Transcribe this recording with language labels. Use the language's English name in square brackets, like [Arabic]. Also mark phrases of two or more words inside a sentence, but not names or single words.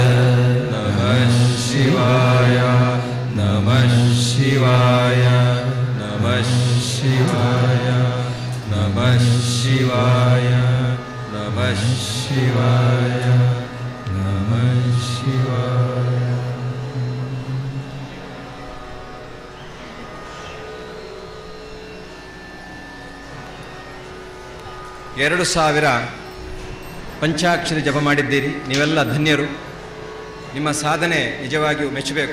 [Sanskrit] नमः शिवाय नमः शिवाय नमः शिवाय नमः शिवाय नमः शिवाय नमः शिवाय [Kannada] ಎರಡು ಸಾವಿರ ಪಂಚಾಕ್ಷರಿ ಜಪ ಮಾಡಿದ್ದೀರಿ. ನೀವೆಲ್ಲ ಧನ್ಯರು. ನಿಮ್ಮ ಸಾಧನೆ ನಿಜವಾಗಿಯೂ ಮೆಚ್ಚಬೇಕು.